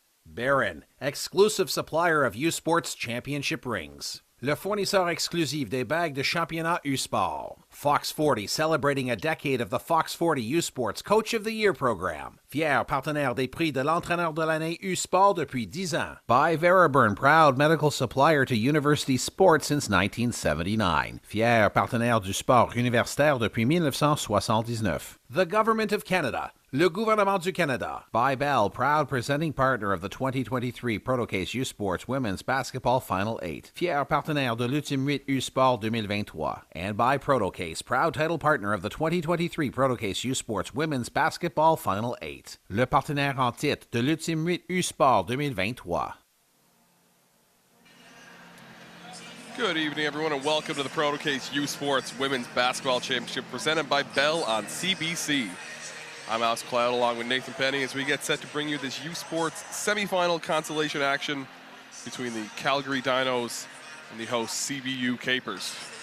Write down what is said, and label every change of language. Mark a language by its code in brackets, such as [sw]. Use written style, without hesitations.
[en] Baron, exclusive supplier of U-Sports championship rings. [fr] Le fournisseur exclusif des bagues de championnat U-Sport. [en] Fox 40, celebrating a decade of the Fox 40 U-Sports Coach of the Year program. [fr] Fier partenaire des prix de l'entraîneur de l'année U-Sport depuis 10 ans. [en] By Veriburn, proud medical supplier to university sports since 1979. [fr] Fier partenaire du sport universitaire depuis 1979. [en] The Government of Canada. [fr] Le gouvernement du Canada. [en] By Bell, proud presenting partner of the 2023 Protocase U-Sports Women's Basketball Final 8. [fr] Fier partenaire de l'Ultime 8 U-Sport 2023. [en] And by Protocase, proud title partner of the 2023 Protocase U-Sports Women's Basketball Final 8. [fr] Le partenaire en titre de l'Ultime 8 U-Sport 2023. [en] Good evening, everyone, and welcome to the Protocase U-Sports Women's Basketball Championship presented by Bell on CBC. I'm Alex Cloud along with Nathan Penny as we get set to bring you this U-Sports semifinal consolation action between the Calgary Dinos and the host CBU Capers.